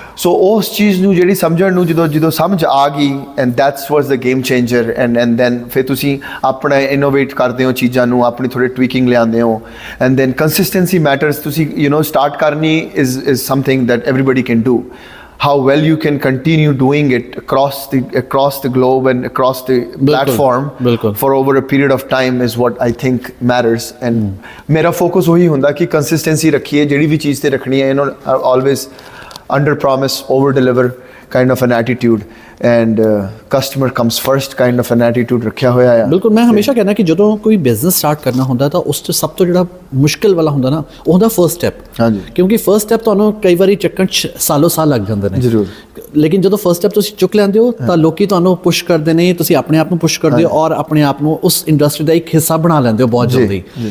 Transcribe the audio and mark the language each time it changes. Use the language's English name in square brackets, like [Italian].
[Punjabi] ਸੋ ਉਸ ਚੀਜ਼ ਨੂੰ ਜਿਹੜੀ ਸਮਝਣ ਨੂੰ ਜਦੋਂ ਸਮਝ ਆ ਗਈ, [English] And that's was the game changer. [Punjabi] And then ਫਿਰ ਤੁਸੀਂ ਆਪਣਾ ਇਨੋਵੇਟ ਕਰਦੇ ਹੋ ਚੀਜ਼ਾਂ ਨੂੰ, ਆਪਣੀ ਥੋੜ੍ਹੀ ਟਵੀਕਿੰਗ ਲਿਆਉਂਦੇ ਹੋ, [English] And then consistency matters. [Punjabi] ਤੁਸੀਂ ਸਟਾਰਟ ਕਰਨੀ [English] Is something that everybody can do. How well you can continue doing it across the globe and across the platform for over a period of time is what I think matters. And [Hindi] मेरा focus वही होता कि consistency रखिए, [Punjabi] ਜਿਹੜੀ ਵੀ ਚੀਜ਼ ਤੇ ਰੱਖਣੀ ਹੈ, [English] always under promise, over deliver kind of an attitude, and customer comes first kind of an attitude [Punjabi] ਰੱਖਿਆ ਹੋਇਆ ਹੈ। ਬਿਲਕੁਲ, ਮੈਂ ਹਮੇਸ਼ਾ ਕਹਿੰਦਾ ਕਿ ਜਦੋਂ ਕੋਈ ਬਿਜ਼ਨਸ ਸਟਾਰਟ ਕਰਨਾ ਹੁੰਦਾ ਤਾਂ ਉਸ 'ਚ ਸਭ ਤੋਂ ਜਿਹੜਾ ਮੁਸ਼ਕਿਲ ਵਾਲਾ ਹੁੰਦਾ ਨਾ, ਉਹ ਹੁੰਦਾ ਫਰਸਟ ਸਟੈਪ। ਹਾਂਜੀ, ਕਿਉਂਕਿ ਫਰਸਟ ਸਟੈਪ ਤੁਹਾਨੂੰ ਕਈ ਵਾਰੀ ਚੱਕਣ 'ਚ ਸਾਲ ਲੱਗ ਜਾਂਦੇ ਨੇ। ਜ਼ਰੂਰ, ਲੇਕਿਨ ਜਦੋਂ ਫਰਸਟ ਸਟੈਪ ਤੁਸੀਂ ਚੁੱਕ ਲੈਂਦੇ ਹੋ ਤਾਂ ਲੋਕੀ ਤੁਹਾਨੂੰ ਪੁਸ਼ ਕਰਦੇ ਨੇ, ਤੁਸੀਂ ਆਪਣੇ ਆਪ ਨੂੰ ਪੁਸ਼ ਕਰਦੇ ਹੋ ਔਰ ਆਪਣੇ ਆਪ ਨੂੰ ਉਸ ਇੰਡਸਟਰੀ ਦਾ ਇੱਕ ਹਿੱਸਾ ਬਣਾ ਲੈਂਦੇ ਹੋ ਬਹੁਤ ਜਲਦੀ।